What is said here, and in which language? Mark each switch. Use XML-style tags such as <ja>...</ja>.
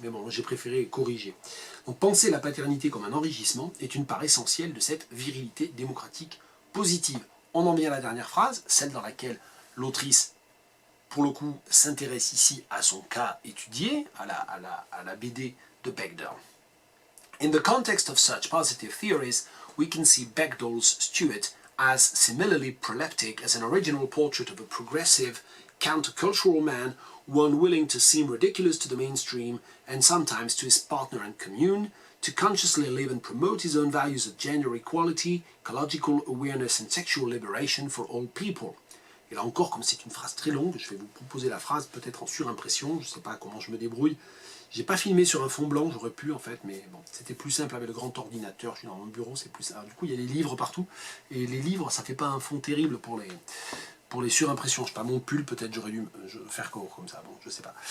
<fr>Mais bon, j'ai préféré corriger. Donc penser la paternité comme un enrichissement est une part essentielle de cette virilité démocratique positive. On en vient à la dernière phrase, celle dans laquelle l'autrice, pour le coup, s'intéresse ici à son cas étudié, à la BD de Bechdel.</fr> <en>In the context of such positive theories, we can see Bechdell's Stuart as similarly proleptic as an original portrait of a progressive, countercultural man, one willing to seem ridiculous to the mainstream and sometimes to his partner and commune, to consciously live and promote his own values of gender equality, ecological awareness and sexual liberation for all people.</en> <fr>Et là encore, comme c'est une phrase très longue, je vais vous proposer la phrase peut-être en surimpression, je ne sais pas comment je me débrouille. J'ai pas filmé sur un fond blanc, j'aurais pu en fait, mais bon, c'était plus simple avec le grand ordinateur, je suis dans mon bureau, c'est plus simple. Alors, du coup, il y a des livres partout, et les livres, ça fait pas un fond terrible pour les surimpressions. Je sais pas, mon pull, peut-être j'aurais dû faire comme ça, bon, je sais pas.</fr>